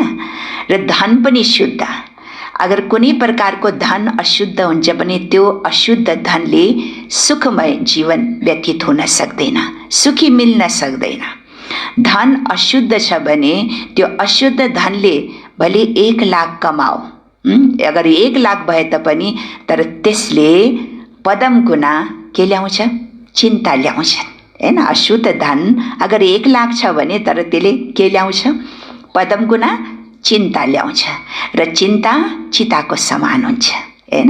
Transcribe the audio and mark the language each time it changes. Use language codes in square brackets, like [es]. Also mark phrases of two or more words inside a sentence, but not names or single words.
[ne] र धन पनि शुद्ध। अगर कुनै प्रकारको धन अशुद्ध हुन्छ भने त्यो अशुद्ध धनले सुखमय जीवन व्यतीत हुन सक्दैन, सुखी मिल्न सक्दैन। धन अशुद्ध छ भने त्यो अशुद्ध धनले भले 1 लाख कमाओ, अगर 1 लाख भए तापनि तर त्यसले पदम गुना के ल्याउँछ? चिन्ता ल्याउँछ, हैन? अशुद्ध धन अगर 1 लाख छ भने तर त्यसले के ल्याउँछ? पदम गुना चिन्ता ल्याउँछ र चिन्ता चिताको समान हुन्छ, हैन?